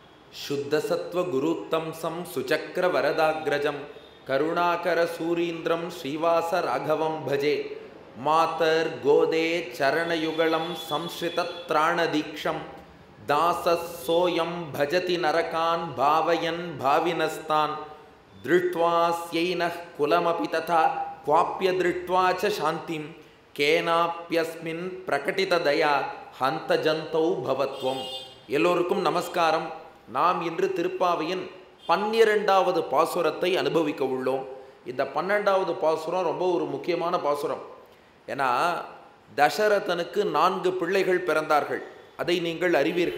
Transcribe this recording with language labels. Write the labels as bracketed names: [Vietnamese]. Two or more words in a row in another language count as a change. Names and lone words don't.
[Sanskrit] शुद्धसत्त्वगुरुत्तंसं सुचक्रवरदाग्रजं करुणाकरसूरीन्द्रं श्रीवासराघवं भजे मातर्गोदे चरणयुगलं संश्रितत्राणदीक्षं दासस्सोऽयं भजति नरकान् भावयन् भाविनस्तान् दृष्ट्वा स्यैनः कुलमपि तथा क्वाप्य दृष्ट्वा च शान्तिं केनाप्यस्मिन् प्रकटितदया हन्तजन्तौ भवत्वम्। [Tamil] எல்லோருக்கும் நமஸ்காரம். நாம் இன்று திருப்பாவையின் 12வது பாசுரத்தை அனுபவிக்க உள்ளோம். இந்த 12வது பாசுரம் ரொம்ப ஒரு முக்கியமான பாசுரம். ஏன்னா தசரதனுக்கு 4 பிள்ளைகள் பிறந்தார்கள், அதை நீங்கள் அறிவீர்கள்.